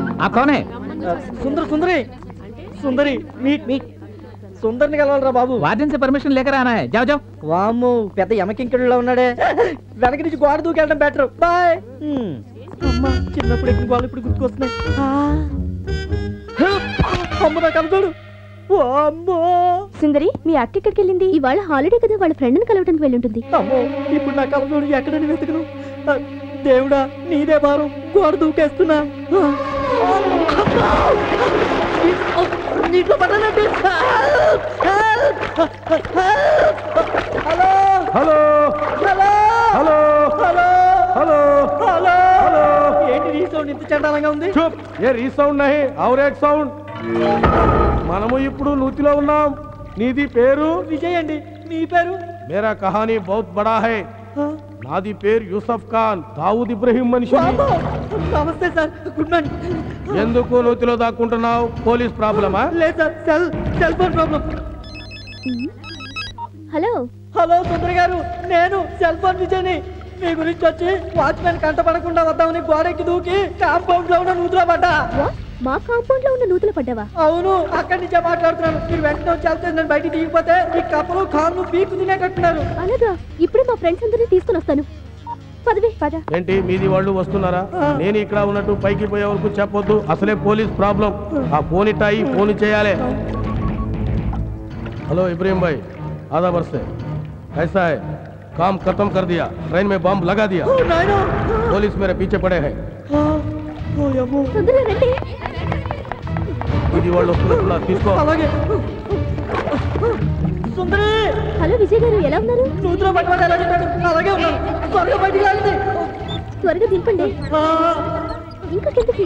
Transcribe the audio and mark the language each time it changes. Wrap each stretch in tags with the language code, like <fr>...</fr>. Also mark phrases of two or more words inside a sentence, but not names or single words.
<hi>कौन है?</hi> <te>सुंदरी मीट సుందర్ని కలవాలరా బాబు.</te> <hi>వార్డెన్ से परमिशन लेकर आना है. जाओ जाओ.</hi> <te>వామ్మో పెద్ద యమకింకడులా ఉన్నాడే. వెనక నుంచి గోడ దూకెళ్ళడం బెటర్. బాయ్. అమ్మ చిన్నప్పుడు ఎక్కిన గోడలు ఇప్పుడు గుర్తుకొస్తున్నాయి. అమ్మ నా కలదోడు. అమ్మో సుందరి మీ అక్క ఎక్కడికి వెళ్ళింది? ఇవాళ హాలిడే కదా, వాళ్ళ ఫ్రెండ్ని కలవడానికి వెళ్ళి ఉంటుంది. అమ్మో ఇప్పుడు నా కలదోడు ఎక్కడని వెతుకును? దేవుడా నీదే భారం, గోడ దూకేస్తున్నా. నీటిలో పడ్డానండి. హలో హలో హలో హలో హలో హలో హలో హలో ఏంటి ఈ సౌండ్ ఇంత చండాలంగా ఉంది?</te> <hi>चुप ये रीसाउंड नहीं और एक साउंड.</hi> <te>మనము ఇప్పుడు నూతిలో ఉన్నాం. నీది పేరు? విజయ్ అండి. మీ పేరు?</te> <hi>मेरा कहानी बहुत बड़ा है.</hi> <te>నాది పేరు యూసఫ్ ఖాన్, దావూద్ ఇబ్రహీం మనిషిని. నమస్తే సార్, గుడ్ మార్నింగ్. ఎందుకు నూతిలో దాక్కుంటున్నావు? పోలీస్ ప్రాబ్లమా? లేదు సార్, సెల్ ఫోన్ ప్రాబ్లం. హలో హలో సుందర్ గారు, నేను సెల్ ఫోన్ విజయ్ని. మీ గురించి వచ్చి వాచ్మెన్ కంటపడకుండా వద్దామని గోడెక్కి దూకి కాంపౌండ్ లో ఉన్న నూతులో పడ్డా. మా కాంపౌండ్ లో ఉన్న నూతులు పడ్డావా? అవును, అక్కడి నుంచే మాట్లాడుతున్నాను. మీరు వెంటనే వచ్చి వెళ్తే నేను బయటికి దిగిపోతే ఈ కప్పలు కాళ్ళు పీకు తినేటట్టున్నారు. అలాగా, ఇప్పుడే మా ఫ్రెండ్స్ అందరినీ తీసుకుని వస్తాను. పదవి పద. ఏంటి మీది వాళ్ళు వస్తున్నారా? నేను ఇక్కడ ఉన్నట్టు పైకి పోయే వరకు చెప్పొద్దు, అసలే పోలీస్ ప్రాబ్లం. ఆ ఫోన్ ఇట్టాయి, ఫోన్ చేయాలి.</te> <hi>हेलो इब्राहिम भाई, आधा वर्ष से ऐसा है, काम खत्म कर दिया, ट्रेन में बम लगा दिया, पुलिस मेरे पीछे पड़े हैं.</hi> <te>హలో విజయ్ గారు, ఎలా ఉన్నారు? త్వరగా దింపండి. ఇంకా కిందకి.</te>